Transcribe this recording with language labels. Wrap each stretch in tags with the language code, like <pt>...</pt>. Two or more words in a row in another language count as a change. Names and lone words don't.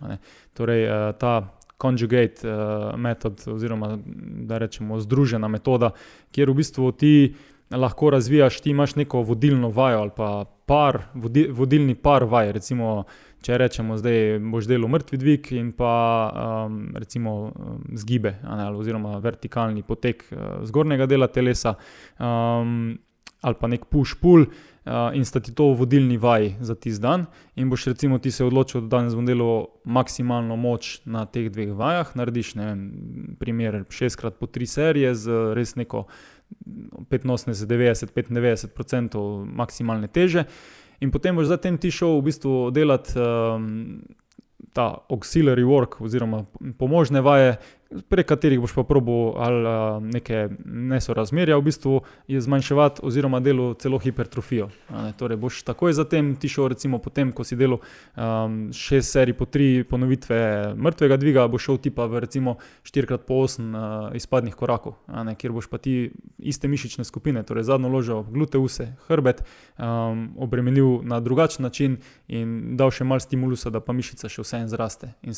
<sl>Torej ta conjugate metod oziroma, da rečemo, združena metoda, kjer v bistvu ti lahko razvijaš, ti imaš neko vodilno vajo ali pa vodilni par vaj, recimo, če rečemo zdaj boš delal mrtvi dvig in pa recimo zgibe, oziroma vertikalni potek zgornjega dela telesa, ali pa nek push-pull, in sta ti to vodilni vaj za tisti dan in boš recimo ti se odločil, da danes bom delal maksimalno moč na teh 2 vajah, narediš, ne vem, primer 6x po 3 serije z res neko 85-90-95% maksimalne teže in potem boš zatem ti šel v bistvu delati ta</sl> <en>auxiliary work</en> <sl>oziroma pomožne vaje, prek katerih boš pa probal ali neke nesorazmerja v bistvu zmanjševati oziroma delal celo hipertrofijo. Torej boš takoj zatem ti šel recimo potem, ko si delal 6 serij po 3 ponovitve mrtvega dviga, boš šel ti pa v recimo 4x po 8 izpadnih korakov, kjer boš pa ti iste mišične skupine, torej zadnjo ložo, gluteuse, hrbet, obremenil na drugačen način in dal še malo stimulusa, da pa mišica še vseeno zraste.</sl>